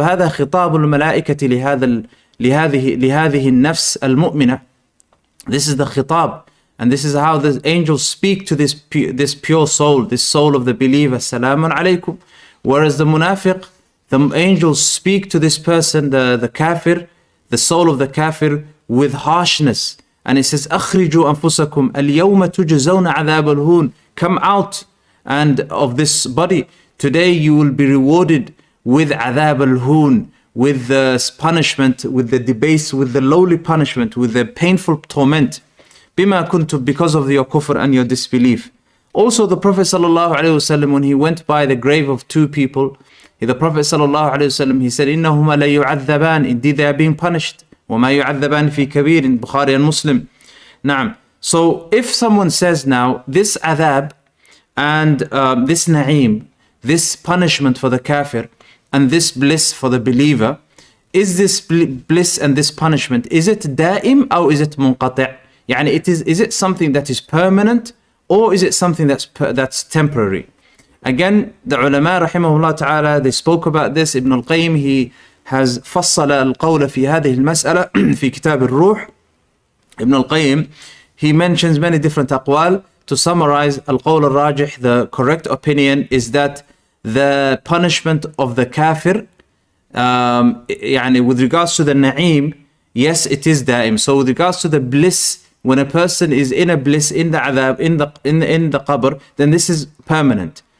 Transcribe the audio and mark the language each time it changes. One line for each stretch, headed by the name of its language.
Arabic: هذا خطاب الملائكة لهذه النفس المؤمنة.
English: This is the khitab. And this is how the angels speak to this pure soul, this soul of the believer,
Arabic: Salamun alaykum.
English: Whereas the munafiq, the angels speak to this person, the kafir, the soul of the kafir, with harshness. And it says,
Arabic: أخرجوا أنفسكم اليوم تجزون عذاب الهون.
English: Come out and of this body. Today you will be rewarded with adhab al-hun, with the punishment, with the debase, with the lowly punishment, with the painful torment.
Arabic: Bima kuntum,
English: because of your kufr and your disbelief. Also the Prophet ﷺ, when he went by the grave of two people, the Prophet ﷺ, he said,
Arabic: إِنَّهُمَا لَيُعَذَّبَانِ,
English: indeed they are being punished.
Arabic: وَمَا يُعَذَّبَانِ فِي كَبِيرٍ,
English: in Bukhari and Muslim.
Arabic: Naam.
English: So if someone says now, this adhab and this na'im, this punishment for the kafir and this bliss for the believer, is this bliss and this punishment, is it da'im or is it munqati'? Yani is it something that is permanent, or is it something that's temporary? Again, the ulama rahimahullah ta'ala, they spoke about this. Ibn al-Qayyim, he has
Arabic: فصل القول في هذه المسألة في كتاب الروح.
English: Ibn al-Qayyim, he mentions many different aqwal. To summarize, al-qawl al-rajih, the correct opinion is that the punishment of the kafir, with regards to the na'im, yes, it is da'im. So with regards to the bliss, when a person is in a bliss, in the adhab, in the qabr, then this is permanent.